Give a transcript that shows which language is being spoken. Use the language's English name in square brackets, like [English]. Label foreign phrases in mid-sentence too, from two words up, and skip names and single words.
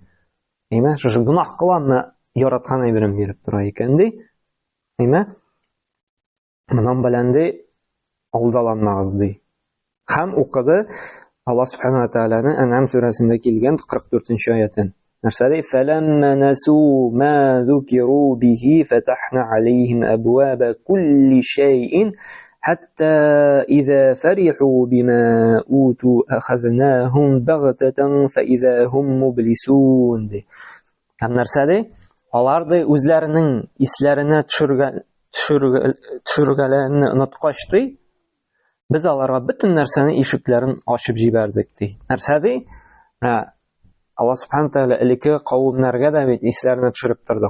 [Tatar] Әйме, шушы гынаһ кыламны яраткан әйберен биреп тора икән ди. Әйме, монан белән ди алдаланмагыз ди. Һәм укыды Аллаһ Субханаһу ва Тәгаләнең Ан'ам сүрәсендә килгән 44-нче аятын. Нәрсә ди? [Arabic] فلما نسوا ما ذكروا به فتحنا عليهم أبواب كل شيء حتى إذا فرحوا بما أوتوا أخذناهم بغتة فإذا هم مبلسون. [Tatar] Һәм нәрсә ди? Алар ди үзләренең исләренә төшергәнләрне оныткач ди, biz аларга бөтен нәрсәне ишекләрен ачып җибәрдек ди. Нәрсә ди? Аллаһ Субханаһу Тәгалә элекке кавемнәргә дә бит исләрне төшереп торды.